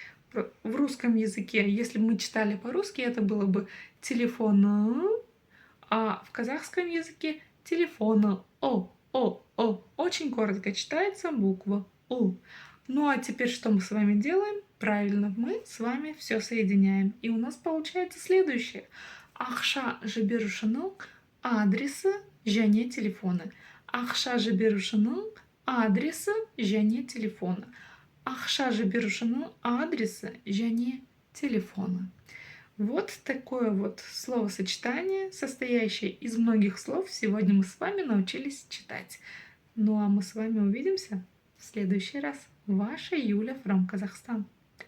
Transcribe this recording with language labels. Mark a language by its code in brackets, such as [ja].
[ru] В русском языке, если бы мы читали по-русски, это было бы телефон, а в казахском языке телефона. О. Очень коротко читается буква У. Ну а теперь что мы с вами делаем? Правильно, мы с вами все соединяем. И у нас получается следующее. [kk] Ақша жіберушінің адресы және телефоны. Ақша жіберушінің адресы және телефоны. Ақша жіберушінің адресы және телефоны. [ru] Вот такое вот словосочетание, состоящее из многих слов, сегодня мы с вами научились читать. Ну а мы с вами увидимся в следующий раз. Ваша Юля from Казахстан.